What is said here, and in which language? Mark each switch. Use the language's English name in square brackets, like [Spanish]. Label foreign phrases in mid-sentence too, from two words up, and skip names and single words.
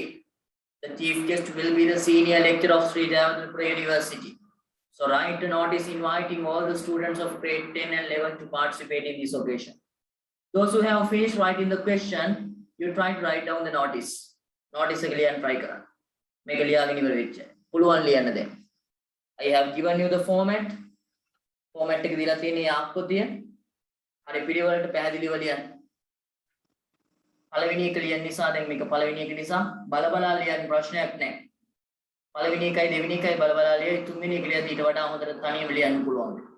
[English] The chief guest will be the senior lecturer of Sri Dayavadripura University. So write a notice inviting all the students of grade 10 and 11 to participate in this occasion. Those who have finished writing the question, you try to write down the notice. [Sinhala] Notice එක ලියන්න try කරන්න. මේක ලියාගෙන ඉවර වෙච්ච. පුළුවන් ලියන්න දැන්. [English] I have given you the format. [Sinhala] format එක දීලා තියෙන ආකෘතිය හරි පිළිවෙලට පැහැදිලිව ලියන්න. පළවෙනි එක ලියන්න නිසා දැන් මේක පළවෙනි එක නිසා බලබලා ලියන්න ප්‍රශ්නයක් නැහැ. පළවෙනි එකයි දෙවෙනි එකයි බලබලා ලියයි තුන්වෙනි එක ලියද්දී ඊට වඩා හොඳට තනියම ලියන්න පුළුවන්.